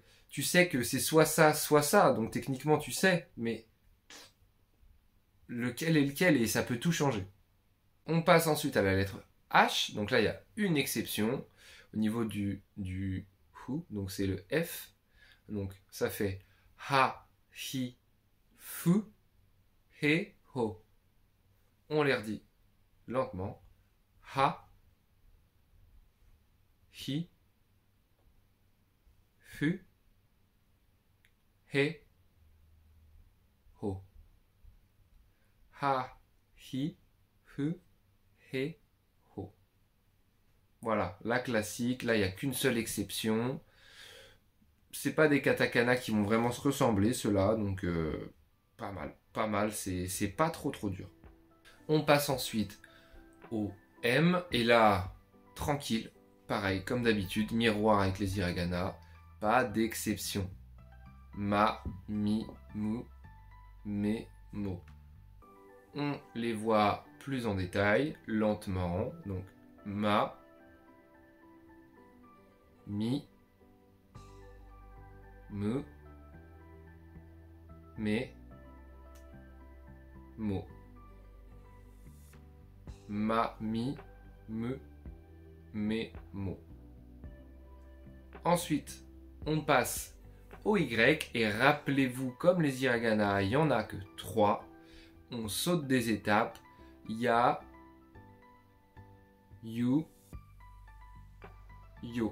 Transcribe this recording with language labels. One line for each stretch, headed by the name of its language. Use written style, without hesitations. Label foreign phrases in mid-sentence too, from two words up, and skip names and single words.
French: Tu sais que c'est soit ça, donc techniquement tu sais, mais lequel est lequel et ça peut tout changer. On passe ensuite à la lettre H, donc là il y a une exception au niveau du hu, donc c'est le F, donc ça fait
Japanese: ha, hi, fu, he, ho.
French: On les redit lentement.
Japanese: Ha, hi, fu, he, ho. Ha, hi, hu, he, ho.
French: Voilà, la classique. Là, il n'y a qu'une seule exception. C'est pas des katakana qui vont vraiment se ressembler, ceux-là. Donc, pas mal. Pas mal. C'est pas trop dur. On passe ensuite au M. Et là, tranquille. Pareil, comme d'habitude, miroir avec les hiragana. Pas d'exception.
Japanese: Ma, mi, mu, me, mo.
French: On les voit plus en détail, lentement. Donc,
Japanese: ma, mi, me, me, mo. Ma, mi, me, mo.
French: Ensuite, on passe au Y et rappelez-vous, comme les hiragana, il n'y en a que 3. On saute des étapes.
Japanese: Ya, yu, yo.